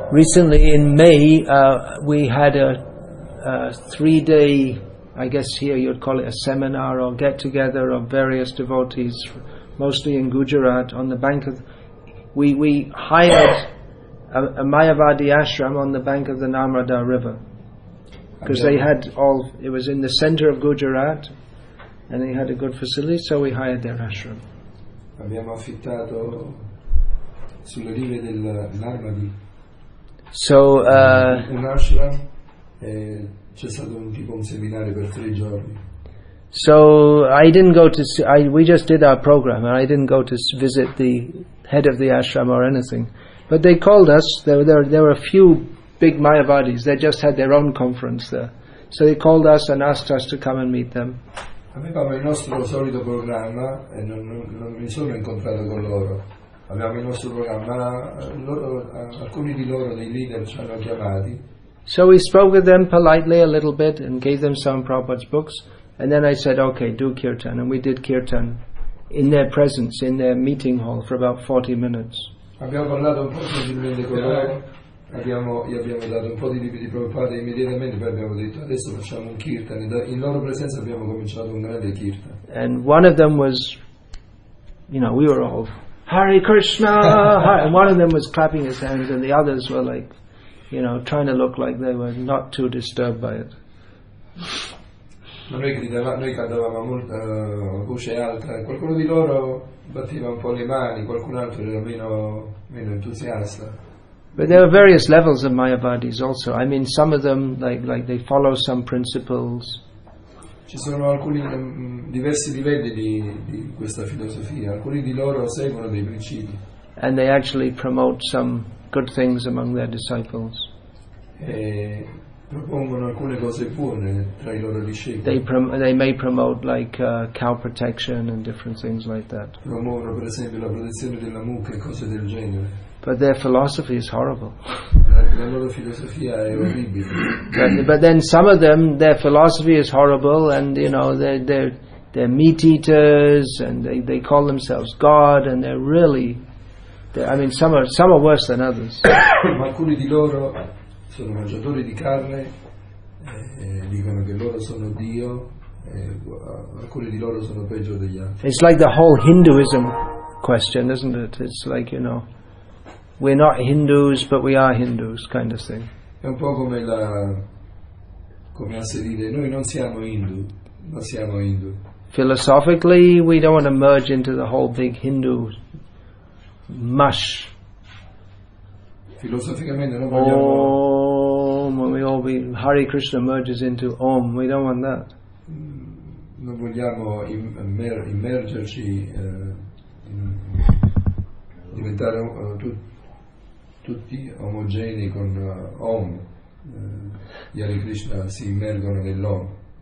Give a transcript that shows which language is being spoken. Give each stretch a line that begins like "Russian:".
English: Recently in May, we had a 3-day, I guess here you'd call it a seminar or get-together of various devotees, mostly in Gujarat, on the bank of... We hired a Mayavadi ashram on the bank of the Narmada River, because they had it was in the center of Gujarat, and they had a good facility, so we hired their ashram.
Italian: Abbiamo affittato sulle rive del Narmadi un ashram. C'è stato un seminario per 3 giorni.
English: So I didn't go to. We just did our program, and I didn't go to visit the head of the ashram or anything. But they called us. There were a few big Mayavadis. They just had their own conference there. So they called us and asked us to come and meet them.
Italian: Avevamo il nostro solito programma e non mi sono incontrato con loro. Avevamo il nostro programma, alcuni di loro, dei leader, ci hanno chiamati.
English: So we spoke with them politely a little bit and gave them some Prabhupada's books. And then I said, okay, do kirtan. And we did kirtan in their presence, in their meeting hall for about 40 minutes.
Italian: Abbiamo parlato un po' gentilmente con loro, gli abbiamo dato un po' di libri di Prabhupada e immediatamente poi abbiamo detto adesso facciamo un kirtan. In loro presenza abbiamo cominciato un grande kirtan.
English: And one of them was, we were all, Hare Krishna, and one of them was clapping his hands and the others were like, trying to look like they were not too disturbed by it.
Italian: Ma noi cantavamo a voce alta e qualcuno di loro batteva un po' le mani, qualcun altro era meno entusiasta.
English: But there are various levels of Mayavadis also. I mean, some of them, like they follow some principles.
Italian: Ci sono alcuni diversi livelli di questa filosofia, alcuni di loro seguono dei principi.
English: And they actually promote some good things among their disciples.
Italian: E propongono alcune cose buone tra i loro discepoli.
English: They may promote like cow protection and different things like that.
Italian: Promuovono per esempio la protezione della mucca e cose del genere.
English: But their philosophy is horrible.
Italian: La loro filosofia è orribile.
English: But then some of them, their philosophy is horrible, and they're meat eaters, and they call themselves God, and they're really. Some are worse than others.
Italian: Ma alcuni di loro sono mangiatori di carne, dicono che loro sono Dio, alcuni di loro sono peggio degli altri.
English: It's like the whole Hinduism question, isn't it? It's like, we're not Hindus, but we are Hindus, kind of thing.
Italian: È un po' come a se dire, noi non siamo Hindu, ma siamo Hindu.
English: Philosophically, we don't want to merge into the whole big Hindu mush.
Italian: Filosoficamente non vogliamo...
English: Om, we all be Hare Krishna merges into Om. We don't want that.
Italian: Non vogliamo immergerci, diventare tutti omogenei con Om. Gli Hare Krishna si immergono nell'Om.